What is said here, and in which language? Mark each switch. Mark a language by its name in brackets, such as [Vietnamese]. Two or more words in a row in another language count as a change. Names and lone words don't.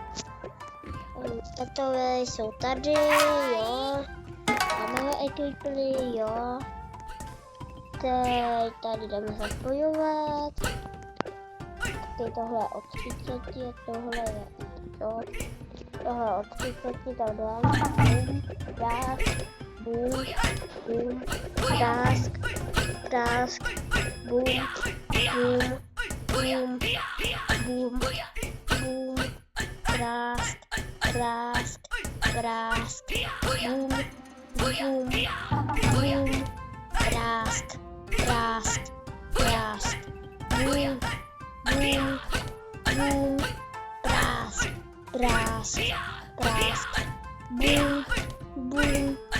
[Czech] Tatové jsou tady, jo. Máme ekvipy, jo. Teď tady jdeme zapojovat. Teď tohle je od 30, tohle je to. Tohle od 30, tak dáme. Boom, boom, prask, boom, boom, boom, boom, boom, prask, boom, boom, boom, prask, boom, boom, boom, prask, boom, boom.